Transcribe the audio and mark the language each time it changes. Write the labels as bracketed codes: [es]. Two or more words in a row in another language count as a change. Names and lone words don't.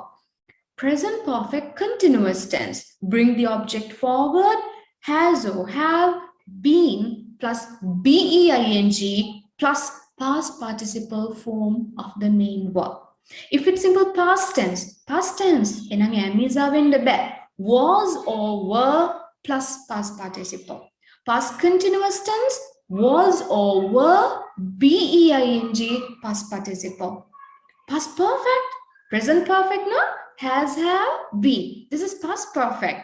[en] Present perfect continuous tense. Bring the object forward, has or have, been plus being plus past participle form of the main verb. If it's simple past tense, enang amisa wenda ba was or were plus past participle. Past continuous tense, was or were, being, past participle. Past perfect, present perfect, no? Has, have, been. This is past perfect.